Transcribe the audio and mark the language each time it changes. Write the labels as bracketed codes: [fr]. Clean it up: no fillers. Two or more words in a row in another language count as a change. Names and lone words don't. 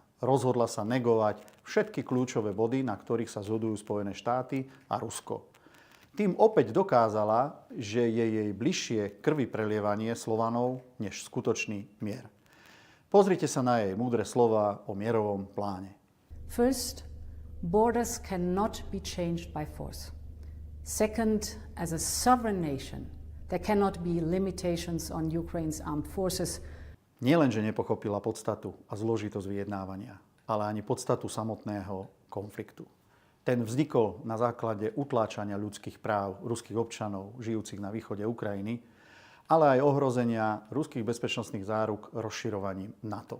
[sk] Rozhodla sa negovať všetky kľúčové body, na ktorých sa zhodujú Spojené štáty a Rusko. Tým opäť dokázala, že je jej bližšie krvi prelievanie Slovanov než skutočný mier. Pozrite sa na jej múdre slova o mierovom pláne. [en] First, borders cannot be changed by force. Second, as a sovereign nation, there cannot be limitations on Ukraine's armed forces. [sk] Nielenže nepochopila podstatu a zložitosť vyjednávania, ale ani podstatu samotného konfliktu. Ten vznikol na základe utláčania ľudských práv ruských občanov žijúcich na východe Ukrajiny, ale aj ohrozenia ruských bezpečnostných záruk rozširovaním NATO.